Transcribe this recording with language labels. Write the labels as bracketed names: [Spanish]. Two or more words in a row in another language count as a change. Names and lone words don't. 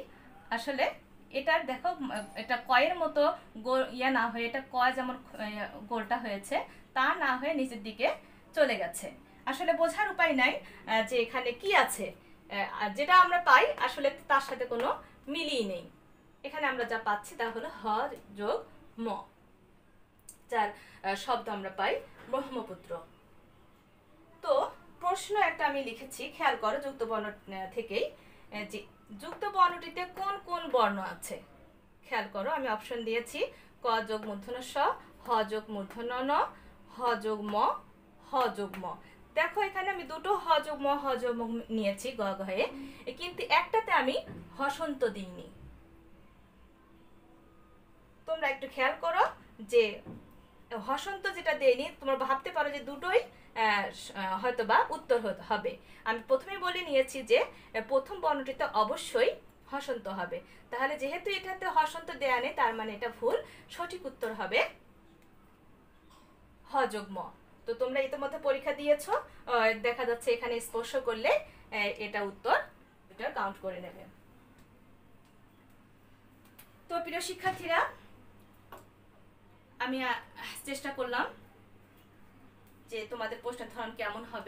[Bangla] আসলে এটার দেখো, এটা কয়ের মতো ইয়া না হয়ে, এটা ক যেমন গোলটা হয়েছে তা না হয়ে নিচের দিকে চলে গেছে। আসলে বোঝার উপায় নাই যে এখানে কি আছে, যেটা আমরা পাই আসলে তার সাথে কোনো মিলই নেই। এখানে আমরা যা পাচ্ছি তা হলো হ যোগ ম, যার শব্দ আমরা পাই ব্রহ্মপুত্র। তো প্রশ্ন একটা আমি লিখেছি, খেয়াল করো যুক্ত বর্ণ থেকেই, যে যুক্ত বর্ণটিতে কোন কোন বর্ণ আছে। খেয়াল করো, আমি অপশন দিয়েছি ক যোগ মূর্ধন্য স, হ যোগ মূর্ধন্য ন, হ যোগ ম, হ যোগ ম। দেখো এখানে আমি দুটো হ যোগ ম হ যোগ ম নিয়েছি গ ঘয়ে, কিন্তু একটাতে আমি হসন্ত দিইনি। তোমরা একটু খেয়াল করো যে হসন্ত যেটা দেয়নি, তোমরা ভাবতে পারো যে দুটোই হয়তোবা উত্তর হবে। আমি প্রথমেই বলে নিয়েছি যে প্রথম বর্ণটিতে অবশ্যই হসন্ত হবে, তাহলে যেহেতু এটাতে হসন্ত দেয়া নেই তার মানে এটা ভুল। সঠিক উত্তর হবে হ যোগ ম। তো তোমরা ইতিমধ্যে পরীক্ষা দিয়েছো, দেখা যাচ্ছে এখানে স্পর্শ করলে এটা উত্তর, এটা কাউন্ট করে নেবে। তো প্রিয় শিক্ষার্থীরা, আমি চেষ্টা করলাম যে তোমাদের প্রশ্নের ধরন কেমন হবে।